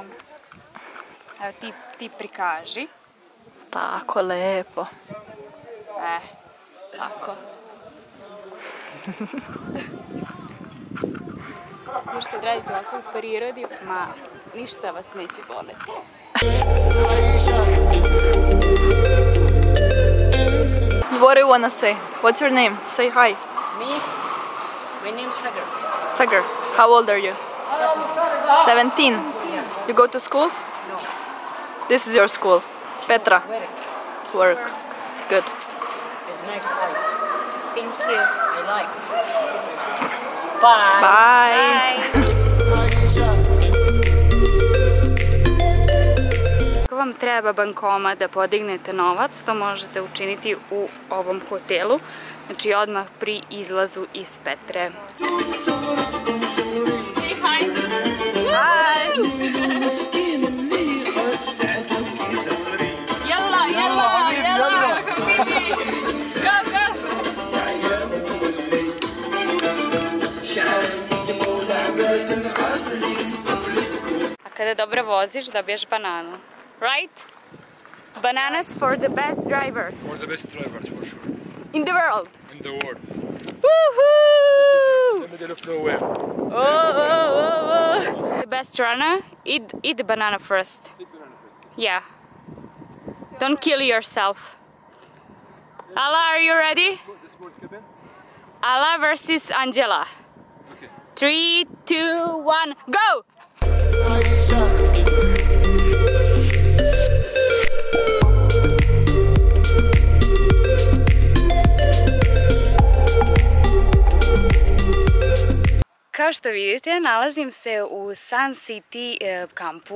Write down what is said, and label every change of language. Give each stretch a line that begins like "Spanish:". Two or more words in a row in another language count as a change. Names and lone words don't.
Serbian: Evo ti prikaži. Tako, lepo. Tako. Još kad radite ovako u prirodi, ništa vas neće boleti.
English: What do you want to say? What's your name? Say hi. Me? My name's Sagar. Sagar. How old are you? 17. You go to school? No. This is your school. Petra. Work. Work. Good. It's nice eyes. Thank you. I like. Bye. Bye.
Serbian: Ako vam treba bankomat da podignete novac, to možete učiniti u ovom hotelu, znači odmah pri izlazu iz Petre.
English: Say hi! Hi!
Arabic: يلا، يلا، يلا! Vidi!
English: Go, go!
Serbian: A kada dobro voziš, dobiješ bananu.
English: Right? Bananas for the best drivers. For the best drivers, for sure. In the world. In the world. Woohoo! In the middle of nowhere. The best runner, eat the banana first. Yeah. Don't kill yourself. Allah, are you ready? Allah versus Angela. Okay. 3, 2, 1, go!
Serbian: Kao što vidite, nalazim se u Sun City kampu.